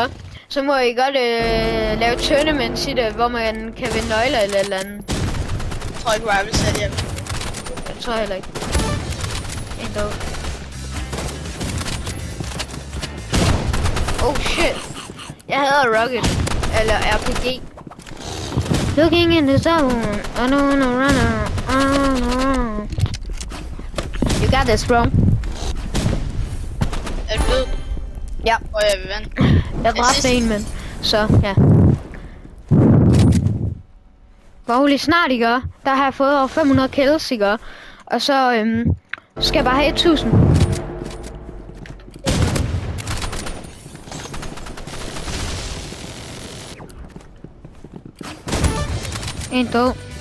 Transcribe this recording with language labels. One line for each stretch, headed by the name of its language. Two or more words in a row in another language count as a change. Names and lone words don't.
Danish: Så må I godt lave tournaments i det, hvor man kan vinde nøgler eller et eller andet. Jeg tror ikke, Rivals er det. Det tror jeg heller ikke. Endda.
English: Oh shit. Jeg hader Rocket. Eller RPG. Looking in the zone. I don't wanna run. You got this, bro.
Danish: Er du ved? Ja. Og jeg vil vande. Jeg dræbte en, men Så, ja. Hvor snart, ikke? Der har jeg fået over 500 kills, ikke? Og så skal jeg bare have 1000. En død.